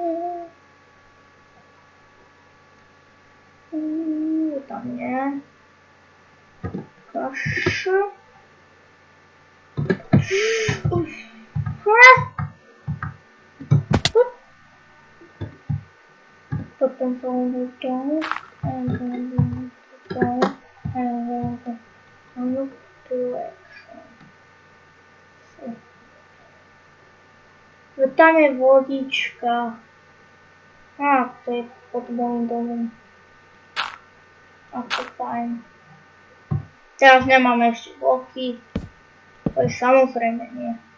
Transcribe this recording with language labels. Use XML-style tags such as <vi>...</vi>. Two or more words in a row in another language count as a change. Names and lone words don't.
<sk>Tam nie. Kaša. Potom to uvidím.</sk> <en>And then look direction.</en> <sk>Tam je vodička. To je pod môjim domom. Ako fajn. Teraz nemáme ešte bloky. To je samozrejme nie.</sk>